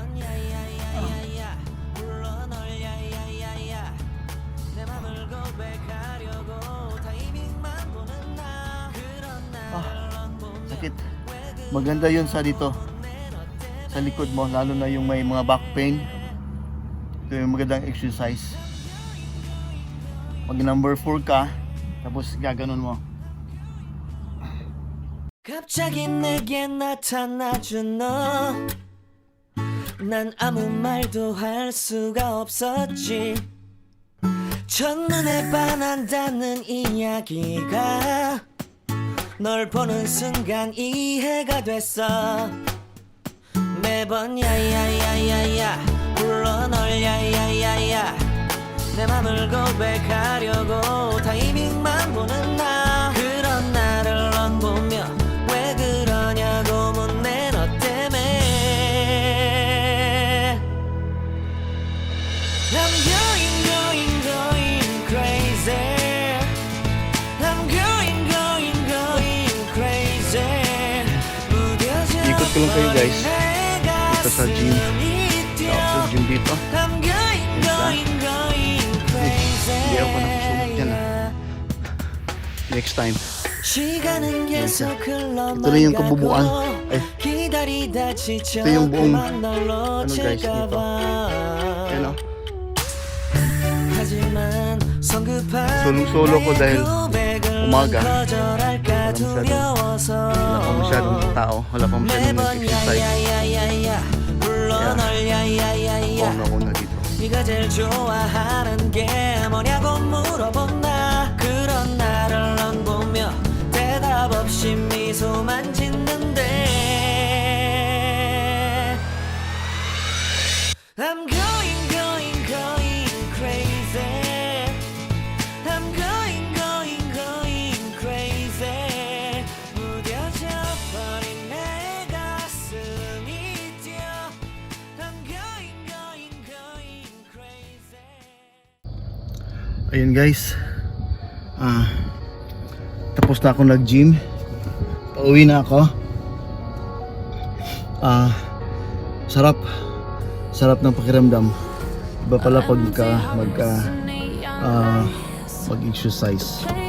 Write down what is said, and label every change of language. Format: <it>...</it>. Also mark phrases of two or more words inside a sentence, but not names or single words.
<tl>Sakit. Maganda yun sa dito, sa likod mo, lalo na yung may mga</tl> <en>back pain.</en> <tl>Ito yung magandang exercise. Pag number 4 ka, tapos gaganon mo.</tl> <ko>갑자기 내게 나타나준 너, 난 아무 말도 할 수가 없었지. 첫눈에 반한다는 이야기가 널 보는 순간 이해가 됐어. 매번 야야야야야 불러 널 야야야야 내 맘을 고백하려고 타이밍만 보는 나. 그런 나를 넌 보며 왜 그러냐고 묻네 너 때문에.</ko> <en>I'm going crazy. I'm going crazy.</en> <ko>무뎌져</ko> <tl>Ikot ko lang kayo, guys.</tl> <ko>내</ko> <tl>Dito sa gym.</tl> <ko>가슴이 뛰어.</ko> <tl>Sa gym dito.</tl> <en>I'm going crazy.</en> <tl>Hindi ako nakasulat dyan,</tl> <en>Next time.</en> <ko>시간은 계속</ko> <tl>Ito na yung kabubuan. Ay,</tl> <ko>기다리다 지쳐</ko> <tl>ito yung buong,</tl> <ko>그만 널</ko> <tl>guys, dito.</tl> <ko>놓칠까봐.</ko> <tl>Ayan o.</tl> <ko>하지만 성급한</ko> <tl>Solong-solo ko dahil</tl> <ko>고백을</ko> <tl>umaga.</tl> <ko>거절할까 두려워서</ko> <tl>Wala pa masyadong tao. Wala pa masyadong</tl> <ko>매번</ko> <tl>nag-exercise.</tl> <ko>야야야야야 불러 Yeah. 널 야야야야야</ko> <tl>Ako na dito.</tl> <ko>네가 제일 좋아하는 게 뭐냐고 물어본 나. 그런 나를 넌 보며 대답 없이 미소만 짓는데.</ko> <en>I'm going crazy. I'm going crazy.</en> <ko>무뎌져 버린 내 가슴이 뛰어.</ko> <en>I'm going crazy.</en> <tl>Ayun guys. Tapos na ako nag-gym. Pauwi na ako. Sarap ng pakiramdam. Iba pala pag mag-exercise.</tl>